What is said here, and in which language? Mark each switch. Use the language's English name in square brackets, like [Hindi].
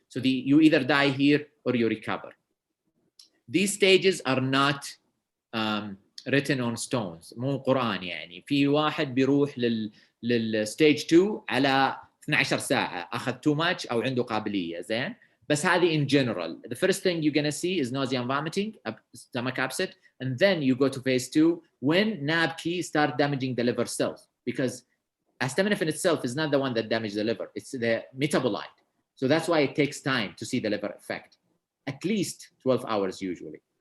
[English] So you either die here or you recover. These stages are not written on stones. [Arabic] مو قرآن يعني. في واحد بيروح للstage 2 على 12 ساعة أخذ [English] too much [Arabic] أو عنده قابلية زين. بس هذه [English] in general. The first thing you're gonna see is nausea and vomiting, stomach upset, and then you go to phase 2 when NABKI start damaging the liver cells, because acetaminophen itself is not the one that damages the liver, it's the metabolite. So that's why it takes time to see the liver effect, at least 12 hours usually.